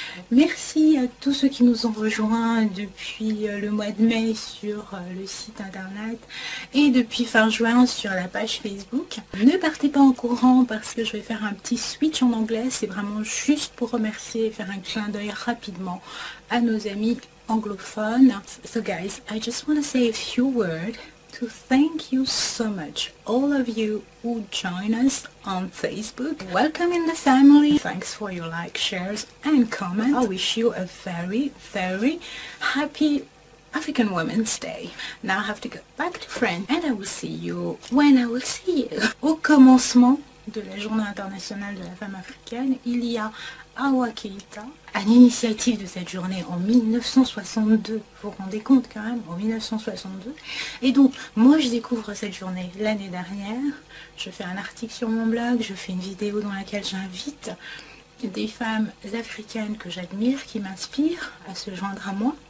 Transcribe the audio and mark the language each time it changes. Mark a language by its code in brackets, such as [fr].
[fr] Merci à tous ceux qui nous ont rejoints depuis le mois de mai sur le site internet et depuis fin juin sur la page Facebook. Ne partez pas en courant parce que je vais faire un petit switch en anglais. C'est vraiment juste pour remercier et faire un clin d'œil rapidement à nos amis anglophones. [en] So guys, I just want to say a few words to thank you so much, all of you who join us on Facebook. Welcome in the family. Thanks for your like, shares and comments. I wish you a very, very happy African Women's Day. Now I have to go back to France and I will see you when I will see you. [fr] Au commencement de la Journée internationale de la femme africaine, il y a Awa Keïta, à l'initiative de cette journée en 1962, vous vous rendez compte quand même, en 1962. Et donc, moi je découvre cette journée l'année dernière, je fais un article sur mon blog, je fais une vidéo dans laquelle j'invite des femmes africaines que j'admire, qui m'inspirent à se joindre à moi.